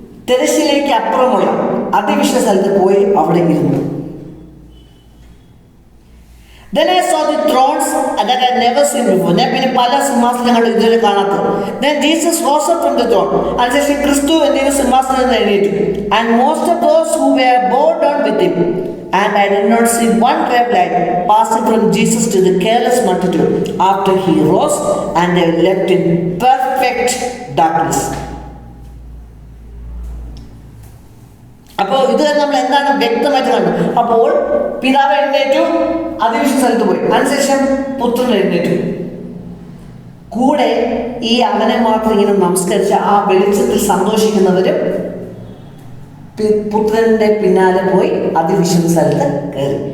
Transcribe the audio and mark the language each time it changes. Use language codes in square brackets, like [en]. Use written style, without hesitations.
[ml] തിരശ്ശീലയ്ക്ക് അപ്പുറമുള്ള അതിവിശുദ്ധ സ്ഥലത്ത് പോയി അവിടെ ഇരുന്നു. [en] Then I saw the thrones that I had never seen before. [ml] ഞാൻ പിന്നെ പല സിംഹാസനങ്ങളും ഇതുവരെ കാണാത്തത്. [en] Then Jesus rose up from the throne. [ml] അതിനുശേഷം ക്രിസ്തു എന്ത് ചെയ്തു? സിംഹാസനത്തിൽ എഴുന്നേറ്റു. [en] And most of those who were bowed down with him. And I did not see one ray of light passing from Jesus to the careless multitude after he rose, and they were left in perfect darkness. [ml] അപ്പോൾ ഇത് നമ്മൾ എന്താണ് വ്യക്തമായിട്ട് കണ്ടു. അപ്പോൾ പിതാവ് എഴുന്നേറ്റു, അതിവിശുദ്ധ സ്ഥലത്ത് പോയി. അതിനുശേഷം പുത്രൻ എഴുന്നേറ്റു. കൂടെ ഈ അവനെ മാത്രം ഇങ്ങനെ നമസ്കരിച്ച ആ വെളിച്ചത്തിൽ സന്തോഷിക്കുന്നവരും പുത്രന്റെ പിന്നാലെ പോയി അതിവിശുദ്ധ സ്ഥലത്ത് കയറി.